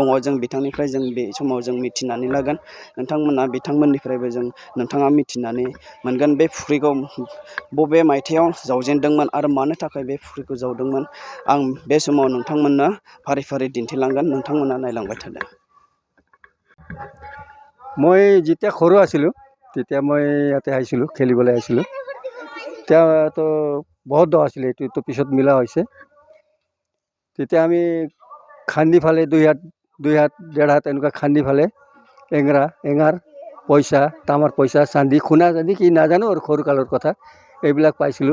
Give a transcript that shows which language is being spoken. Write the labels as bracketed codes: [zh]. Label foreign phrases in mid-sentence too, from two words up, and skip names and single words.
[brx] जों बिथांनिफ्राय जों बे समाव जों मिथिनानै लागोन। बिथांमोननिफ्रायबो नोंथाङा मिथिनानै मोनगोन बे फुख्रिखौ बबे मायथाइयाव जावजेनदोंमोन आरो मानो थाखाय बे फुख्रिखौ जावदोंमोन। आं बे समाव नोंथांमोननो फारि फारि दिन्थिलांगोन, नोंथांमोना नायलांबाय थादो। [as] মই যেতিয়া সৰু আছিলোঁ তেতিয়া মই ইয়াতে আহিছিলোঁ, খেলিবলৈ আহিছিলোঁ। তেতিয়াতো বহুত দ আছিলে, এইটো পিছত মিলা হৈছে। তেতিয়া আমি খান্দি ফালে দুই হাত ডেৰ হাত এনেকুৱা খান্দি ফালে এঙাৰ পইচা, তামাৰ পইচা, চান্দি, সোণা চান্দি কি নাজানো আৰু সৰু কালৰ কথা, এইবিলাক পাইছিলোঁ।